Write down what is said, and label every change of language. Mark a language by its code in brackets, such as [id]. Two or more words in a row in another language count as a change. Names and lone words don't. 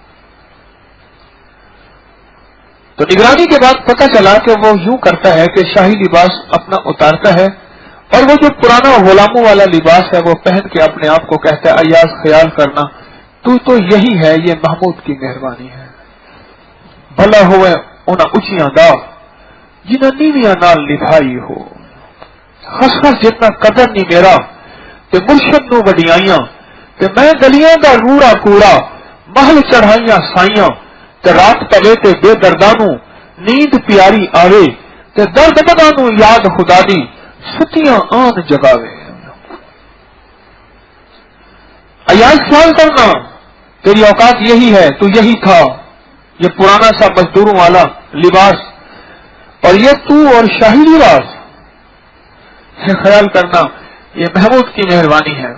[ur] تو نگرانی کے بعد پتہ چلا کہ وہ یوں کرتا ہے کہ شاہی لباس اپنا اتارتا ہے اور وہ جو پرانا غلاموں والا لباس ہے وہ پہن کے اپنے آپ کو کہتا ہے ایاز خیال کرنا تو یہی ہے، یہ محمود کی مہربانی ہے۔ [pa] بھلا ہوئے انہاں اچیاں دا جنہاں نیویاں نال نبھائی ہو، خس خس جتنا قدر نہیں میرا تے مرشد نو وڈیائیاں، تے میں گلیاں دا روڑا کوڑا محل چڑھائیاں سائیاں، تے رات پوے تے بے دردانو نیند پیاری آوے، تے درد بدانو یاد خدا دی ستیاں آن جگاوے۔ [ur] ایاز خیال کرنا تیری اوقات یہی ہے، تو یہی تھا، یہ پرانا سا مزدوروں والا لباس اور یہ تو اور شاہی لباس، یہ خیال کرنا یہ محمود کی مہربانی ہے۔